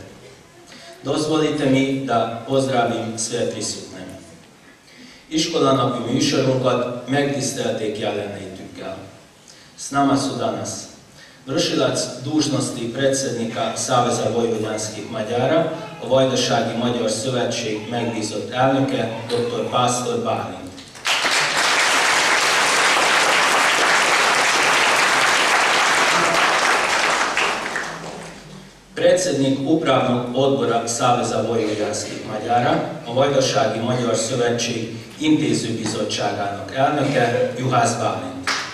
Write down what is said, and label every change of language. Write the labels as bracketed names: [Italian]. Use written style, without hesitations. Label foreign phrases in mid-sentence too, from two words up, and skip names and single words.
[Serbian] Dozvolite mi, da pozdravim sve prisutne. [Hungarian] Iskolanapi műsorunkat megtisztelték jelenlétükkel. [Serbian] S nama su danas vršilac dužnosti predsjednika Saveza vojvođanskih Mađara, [Hungarian] a Vajdasági Magyar Szövetség megbízott elnöke, dr. Pásztor Bálint. [Serbian] Predsjednik Upravnog odbora Saveza vojvođanskih Mađara, [Hungarian] a Vajdasági Magyar Szövetség intézőbizottságának elnöke, Juhász Bálint.